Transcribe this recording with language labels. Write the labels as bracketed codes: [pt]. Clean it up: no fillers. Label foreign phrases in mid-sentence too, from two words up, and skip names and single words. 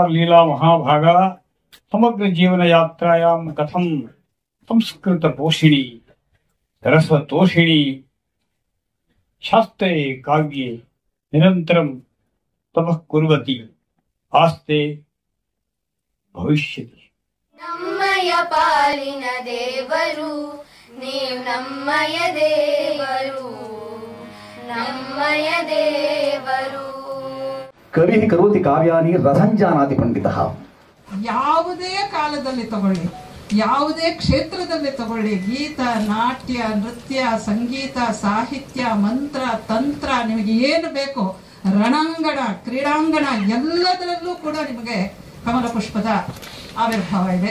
[sa] लीला महाभाग समग्र जीवन यात्रायां कथम संस्कृत पोषिणी रसतोषिणी शास्त्रे काव्ये निरंतरं तपः कुर्वती आस्ते भविष्यति. [kn] ನಮ್ಮಯ ಪಾಲಿನ ದೇವರು ನೀವ ನಮ್ಮಯ ದೇವರು ನಮ್ಮಯ ದೇವರು [sa] ಕವಿ ಕರೋತಿ ಕಾವ್ಯಾನಿ ರಸಂಜಾನಾತಿ ಪಂಡಿತಃ. [kn] ಯಾವುದೇ ಕಾಲದಲ್ಲಿ ತಗೊಳ್ಳಿ, ಯಾವುದೇ ಕ್ಷೇತ್ರದಲ್ಲಿ ತಗೊಳ್ಳಿ, ಗೀತ, ನಾಟ್ಯ, ನೃತ್ಯ, ಸಂಗೀತ, ಸಾಹಿತ್ಯ, ಮಂತ್ರ, ತಂತ್ರ, ನಿಮಗೆ ಏನು ಬೇಕೋ, ರಣಾಂಗಣ, ಕ್ರೀಡಾಂಗಣ ಎಲ್ಲದರಲ್ಲೂ ಕೂಡ ನಿಮಗೆ ಕಮಲ ಪುಷ್ಪದ ಆವಿರ್ಭಾವ ಇದೆ.